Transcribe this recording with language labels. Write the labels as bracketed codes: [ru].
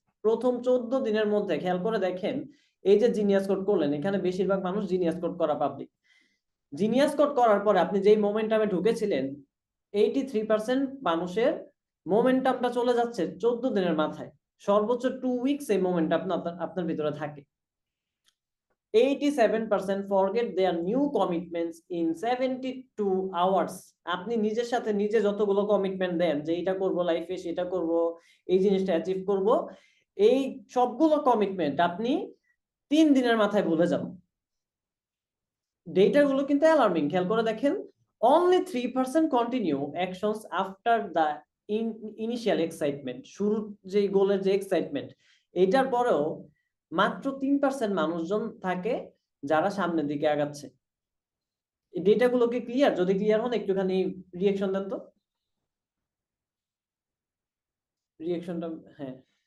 [bn] প্রথম 14 দিনের মধ্যে। খেয়াল করে দেখেন, এই যে জিনিয়াস কোড করলেন, এখানে বেশিরভাগ মানুষ জিনিয়াস কোড করা পাবলিক। জিনিয়াস কোড করার পরে আপনি যেই মোমেন্টামে ঢুকেছিলেন, 83% মানুষের মোমেন্টামটা চলে যাচ্ছে 14 দিনের মাথায়। সর্বোচ্চ 2 উইকস এই মোমেন্টাম আপনার ভিতরে থাকে। [en] 87% forget their new commitments in 72 hours. [bn] আপনি নিজের সাথে নিজে যতগুলো কমিটমেন্ট দেন যে এটা করব লাইফে, সেটা করব, এই জিনিসটা অ্যাচিভ করব, এই সবগুলো কমিটমেন্ট আপনি 3 দিনের মাথায় ভুলে যান। ডেটাগুলো কিন্তু অ্যালার্মিং। খেয়াল করে দেখেন, [en] only 3% continue actions after the initial excitement. [bn] শুরুর যে গোলের যে এক্সাইটমেন্ট, এটার পরেও মাত্র 3% মানুষজন থাকে যারা সামনের দিকে আগাচ্ছে। এই ডেটাগুলো কি ক্লিয়ার? যদি ক্লিয়ার হন একটুখানি রিঅ্যাকশন দেন তো। রিঅ্যাকশনটা, হ্যাঁ